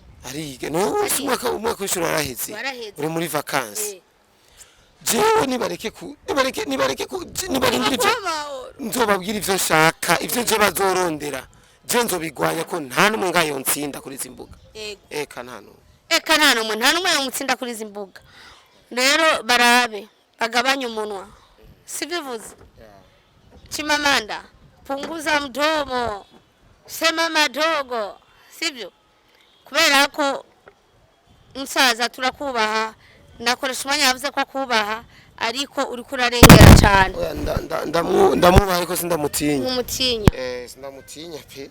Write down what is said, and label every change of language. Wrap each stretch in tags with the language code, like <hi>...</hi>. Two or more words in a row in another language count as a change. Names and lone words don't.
<rn>ariga no umwaka w'ishuri araheze uri muri vacances jewe nibareke nzobabwira ivyo nshaka ivyo je bazorondera je nzobigwanya ko nta numwe ngayo ntsinda kuri zimbuga eka nta numwe yomutsinda kuri zimbuga rero barabe bagabanya umunwa sibivuze Chimamanda,</rn> <sw>punguza mdomo, sema madogo, sivyo?</sw> <rn>Kubera ko musaza turakubaha, nakoreshumwanya yavuze ko akubaha, ariko uri kurarengera cyane. Ndamubaha ariko sindamutinya. Umutinya. Sindamutinya pe.</rn>